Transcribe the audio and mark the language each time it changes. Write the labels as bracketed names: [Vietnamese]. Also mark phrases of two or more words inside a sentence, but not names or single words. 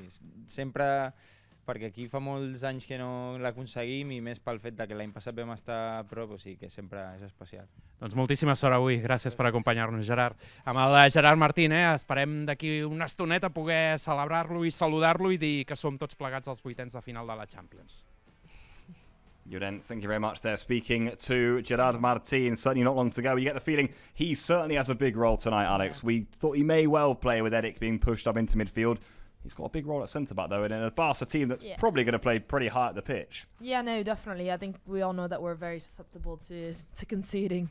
[Catalan] Sempre, perquè aquí fa molts anys que no l'aconseguim i més pel fet que l'any passat vam estar a prop, o sigui que sempre és especial. Doncs moltíssima sort avui, gràcies per acompanyar-nos, Gerard. Amb el Gerard Martín, esperem d'aquí una estoneta poder celebrar-lo i saludar-lo i dir que som tots plegats als vuitens de final de la Champions. Jurent, [English] thank you very much there. Speaking to Gerard Martin, certainly not long to go. You get the feeling he certainly has a big role tonight, Alex. We thought he may well play with Eric being pushed up into midfield. He's got a big role at centre-back, though, in a Barça team that's probably going to play pretty high at the pitch. Yeah, no, definitely. I think we all know that we're very susceptible to conceding.